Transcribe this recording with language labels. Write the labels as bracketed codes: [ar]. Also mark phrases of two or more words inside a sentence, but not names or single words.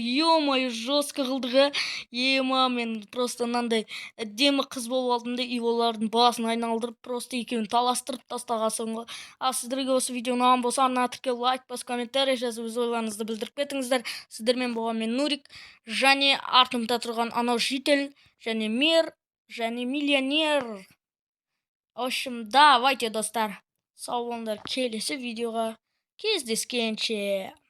[ru] Ё-моё, жестко [kk] қылдық, мен просто мынандай әдемі қыз болып алдым да, и олардың басын айналдырып, просто екеуін таластырып тастағансың ғой. Ал сіздерге осы видео ұнаған болса, ана тірке лайк басып, комментария жазып, өз ойларыңызды білдіріп кетіңіздер. Сіздермен болған мен Нурик, және артымда тұрған анау житель, және мэр, және миллионер. [ru] В общем, давайте, [kk] достар, сау болыңдар, келесі видеоға кездескенше.